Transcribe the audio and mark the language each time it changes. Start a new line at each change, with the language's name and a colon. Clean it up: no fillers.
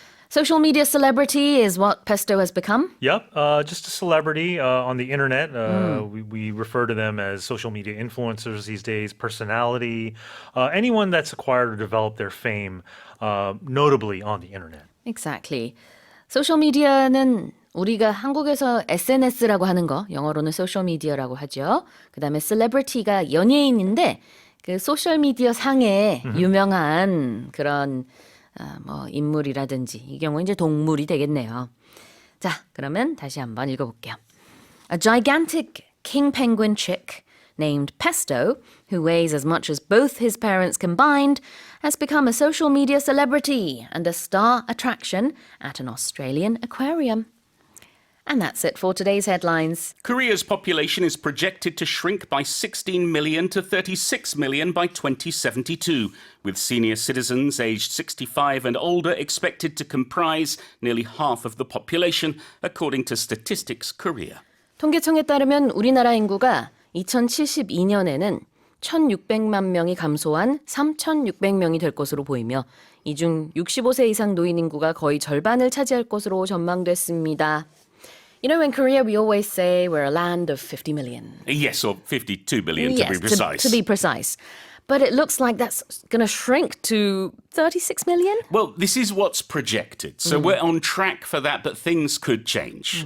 English: Social media celebrity is what Pesto has become. Yep, just a celebrity on the internet. We refer to them as social media influencers these days, personality, anyone that's acquired or developed their fame, notably on the internet. Exactly.
Korean: 소셜 미디어는 우리가 한국에서 SNS라고 하는 거, 영어로는 소셜 미디어라고 하죠. 그다음에 celebrity가 연예인인데 그 소셜 미디어 상에 유명한 그런 뭐 인물이라든지 이 경우 이제 동물이 되겠네요. 자, 그러면 다시 한번 읽어볼게요.
English: A gigantic king penguin chick named Pesto, who weighs as much as both his parents combined, has become a social media celebrity and a star attraction at an Australian aquarium. And that's it for today's headlines. Korea's population is projected to shrink by 16 million to 36 million by 2072, with senior citizens aged 65 and older expected to comprise nearly half of the population, according to Statistics Korea.
Korean: 통계청에 따르면 우리나라 인구가 2072년에는 1,600만 명이 감소한 3,600명이 될 것으로 보이며 이 중 65세 이상 노인 인구가 거의 절반을 차지할 것으로 전망됐습니다.
English: You know, in Korea, we always say we're a land of 50 million. Yes, or 52 billion to Yes, be precise. to be precise. But it looks like that's going to shrink to 36 million? Well, this is what's projected. So we're on track for that, but things could change.